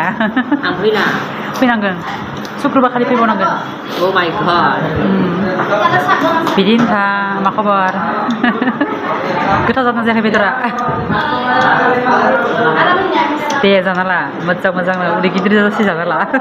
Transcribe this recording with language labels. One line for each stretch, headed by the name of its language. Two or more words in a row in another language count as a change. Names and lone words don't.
Bodo: आं फैला फैनांगोन सुक्रुबार खालि फैबावनांगोन
English: Oh my god
Bodo: बिदिनोखा मा खबर गोथाव जादों जायाखै बेदरा दे जाना ला मोजां मोजांनो उदै गिदिर जासि जाना ला